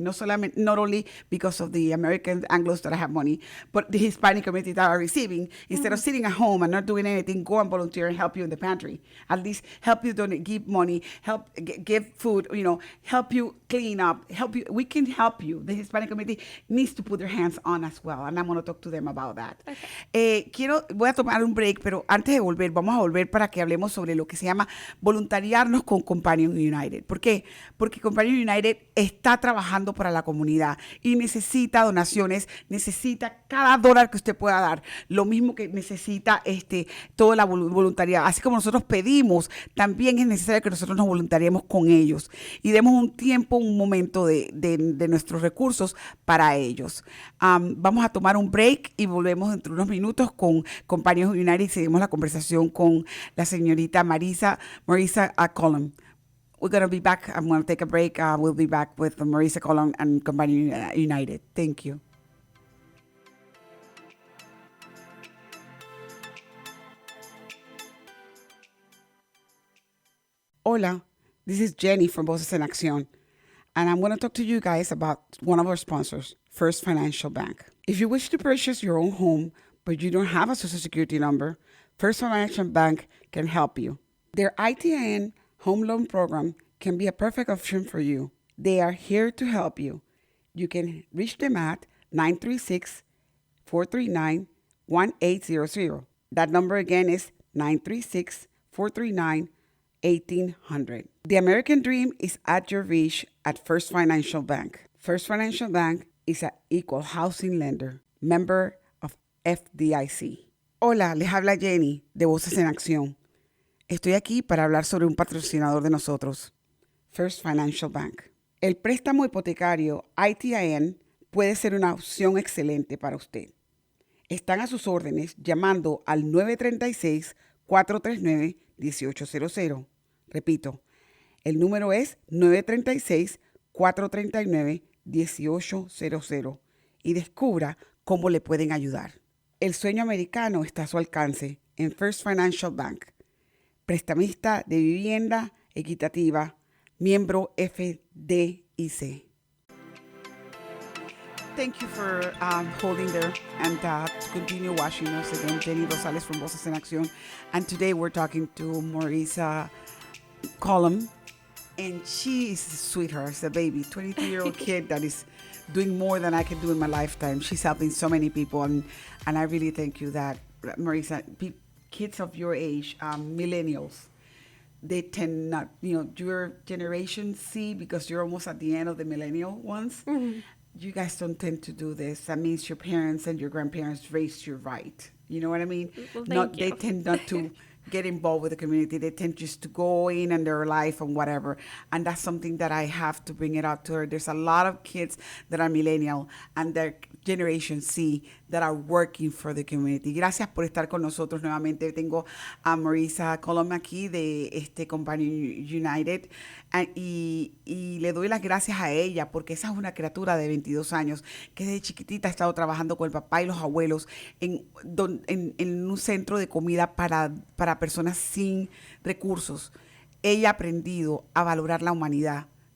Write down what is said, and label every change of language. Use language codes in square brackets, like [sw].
[en] Not only because of the American Anglos that have money, but the Hispanic community that are receiving. Instead of sitting at home and not doing anything, go and volunteer and help you in the pantry. At least help you donate, give money, help give food, help you clean up, help you. We can help you. The Hispanic community needs to put their hands on as well. And I'm going to talk to them about that. Okay. [es] Voy a tomar un break, pero antes de volver, vamos a volver para que hablemos sobre lo que se llama voluntariarnos con Companion United. ¿Por qué? Porque Companion United está trabajando para la comunidad y necesita donaciones, necesita cada dólar que usted pueda dar, lo mismo que necesita toda la voluntariedad. Así como nosotros pedimos, también es necesario que nosotros nos voluntariemos con ellos y demos un tiempo, un momento de nuestros recursos para ellos. Vamos a tomar un break y volvemos dentro de unos minutos con Companion United y seguimos la conversación con la señorita Morrisa Collom. [en] We're going to be back. I'm going to take a break. We'll be back with Morrisa Collom and Companion United. Thank you. Hola, this is Jenny from Voces en Accion, and I'm going to talk to you guys about one of our sponsors, First Financial Bank. If you wish to purchase your own home, but you don't have a Social Security number, First Financial Bank can help you. Their ITIN home loan program can be a perfect option for you. They are here to help you. You can reach them at 936-439-1800. That number again is 936-439-1800. The American dream is at your reach at First Financial Bank. First Financial Bank is an equal housing lender, member of FDIC. [es] Hola, les habla Jenny de Voces en Acción. Estoy aquí para hablar sobre un patrocinador de nosotros, First Financial Bank. El préstamo hipotecario ITIN puede ser una opción excelente para usted. Están a sus órdenes llamando al 936-439-1800. Repito, el número es 936-439-1800 y descubra cómo le pueden ayudar. El sueño americano está a su alcance en First Financial Bank. Prestamista de vivienda equitativa, miembro FDIC. [en] Thank you for holding there and to continue watching us again. Jenny Rosales from Voces en Acción. And today we're talking to Morrisa Collom. And she is a sweetheart, it's a baby, 22-year-old kid that is doing more than I can do in my lifetime. She's helping so many people. And I really thank you that, Morrisa, kids of your age, millennials, they tend not, your generation C, because you're almost at the end of the millennial ones. Mm-hmm. You guys don't tend to do this. That means your parents and your grandparents raised you right. You know what I mean? Well, They tend not to get involved with the community. They tend just to go in their life and whatever. And that's something that I have to bring it out to her. There's a lot of kids that are millennial and they're Generation C that are working for the community. [es] Gracias por estar con nosotros nuevamente. Tengo a Morrisa Collom aquí de Companion United y le doy las gracias a ella porque esa es una criatura de 22 años que desde chiquitita ha estado trabajando con el papá y los abuelos en un centro de comida para personas sin recursos. Ella ha aprendido a valorar la humanidad,